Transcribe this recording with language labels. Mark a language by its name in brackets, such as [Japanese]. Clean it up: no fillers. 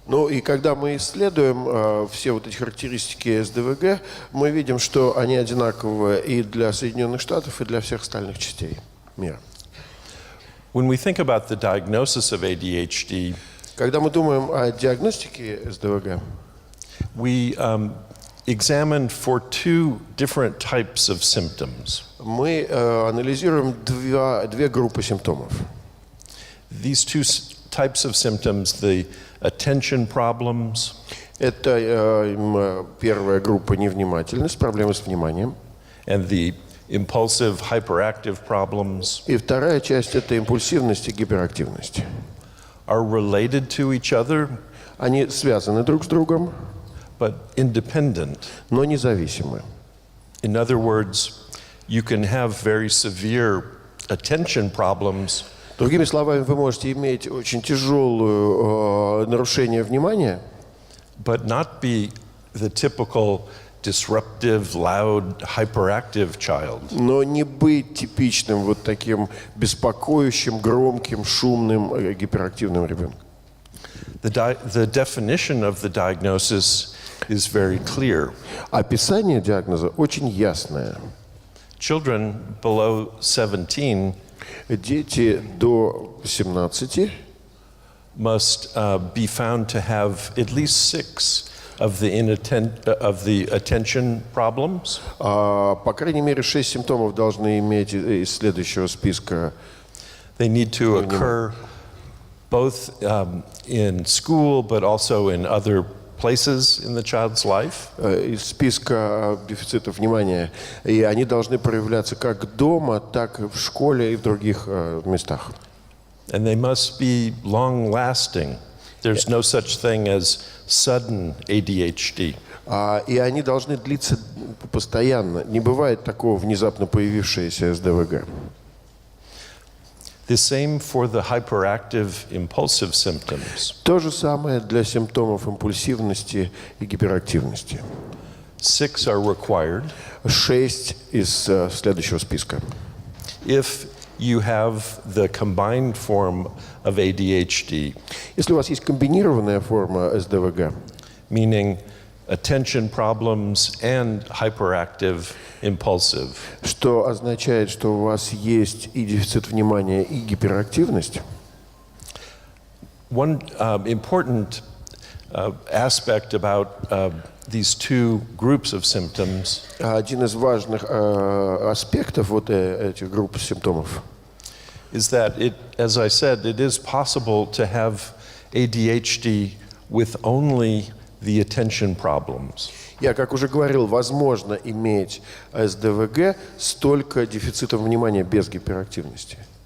[Russian] И когда мы исследуем все вот эти характеристики СДВГ, мы видим, что они одинаковые и для Соединенных Штатов, и для всех остальных частей мира. [English] When we think about the diagnosis of ADHD, [Russian] когда мы думаем о диагностике СДВГ, [English] we examined for two different types of symptoms. [Russian] Мы анализируем две группы симптомов. [English] These two types of symptoms, the attention problems. [Russian] Это первая группа невнимательность, проблемы с вниманием. [English] And the impulsive hyperactive problems. [Russian] И вторая часть это импульсивность и гиперактивность. [English] Are related to each other. [Russian] Они связаны друг с другом, [English] but independent. [Russian] Но независимы. [English] In other words, you can have very severe attention problems. [Russian] Другими словами, вы можете иметь очень тяжелое нарушение внимания, [English] but not be the typical disruptive, loud, hyperactive child. [Russian] Но не быть типичным вот таким беспокоящим, громким, шумным, гиперактивным ребенком. [English] The definition of the diagnosis is very clear. [Russian] Описание диагноза очень ясное. [English] Children below 17 [Russian] дети до 17 [English] must be found to have at least 6 of the attention problems. [Russian] По крайней мере, 6 симптомов должны иметь из следующего списка. [English] They need to occur both in school, but also in other places in the child's life. [Russian] Из списка дефицитов внимания. И они должны проявляться как дома, так и в школе и в других местах. [English] And they must be long-lasting. There's no such thing as sudden ADHD. [Russian] И они должны длиться постоянно. Не бывает такого внезапно появившегося СДВГ. [English] The same for the hyperactive impulsive symptoms. [Russian] То же самое для симптомов импульсивности и гиперактивности. [English] 6 are required. [Russian] 6 из следующего списка. [English] If you have the combined form of ADHD. [Russian] Если у вас есть комбинированная форма СДВГ, [English] Meaning attention problems and hyperactive impulsive. [Russian] что означает, что у вас есть и дефицит внимания, и гиперактивность. [English] One important aspect about these two groups of symptoms [Russian] Один из важных аспектов вот этих групп симптомов [English] is that as I said, it is possible to have ADHD with only the attention problems. [Russian] Я, как уже говорил, возможно иметь СДВГ с только дефицитом внимания без гиперактивности.